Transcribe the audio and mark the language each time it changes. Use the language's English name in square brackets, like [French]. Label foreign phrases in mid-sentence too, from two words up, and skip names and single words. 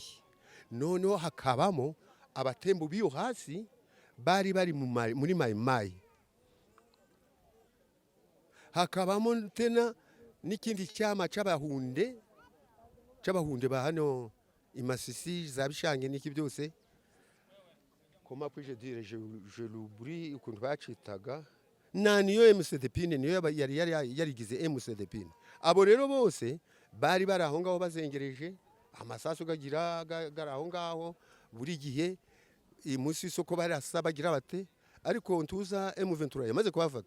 [Kinyarwanda] Noneho hakabamo abatembo biyo hasi bari muri mayimayi, hakabamo tena n'ikindi cyama c'abahunde ba hano imasisi za Bishange n'iki byose. [French] Comment puis-je dire, je l'oublie [Kinyarwanda] ukuntu bacitaga, niyo MCDPine niyo yarigize MCDPine. Abo rero bose bari bari aho ngaho bazengereje, amasasu gagira aho ngaho buri gihe, munsi y'isoko barasa bagira bate, ariko ntuza M23 yamaze kubafata.